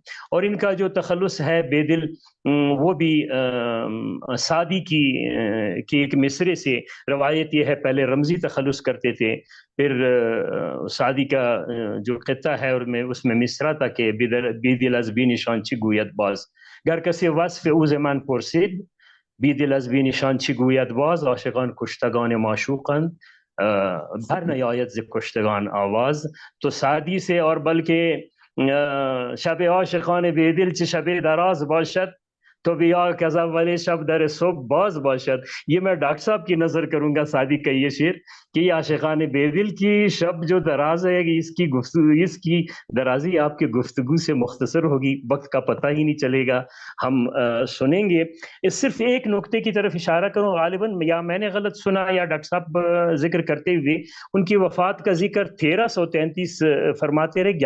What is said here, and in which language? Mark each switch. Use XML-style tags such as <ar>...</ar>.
<ur>اور ان کا جو تخلص ہے بے دل، وہ بھی سعدی کی ایک مصرے سے روایت یہ ہے، پہلے رمزی تخلص کرتے تھے، پھر سعدی کا جو قطعہ ہے اور میں اس میں مصرع تھا کہ</ur> <fa>بی دل از بی نشان چی گوید باز گر کسی وصف او ز من پرسید بی دل از بی نشان چی گوید باز عاشقان کشتگان معشوقند بر نیاید ز کشتگان آواز.</fa> <ur>تو سعدی سے اور بلکہ</ur> <fa>شب عاشقان بے دل چه شب دراز باشد تو بیا کہ از اول شب در صبح باز باشد.</fa> <ur>یہ میں ڈاکٹر صاحب کی نظر کروں گا سعدی کا یہ شعر کہ یہ عاشقان بے دل کی شب جو دراز ہے، اس کی گفتگو، اس کی درازی آپ کے گفتگو سے مختصر ہوگی، وقت کا پتہ ہی نہیں چلے گا. ہم سنیں گے. اس صرف ایک نقطے کی طرف اشارہ کروں، غالباً یا میں نے غلط سنا یا ڈاکٹر صاحب ذکر کرتے ہوئے ان کی وفات کا ذکر 1333 فرماتے رہے.</ur>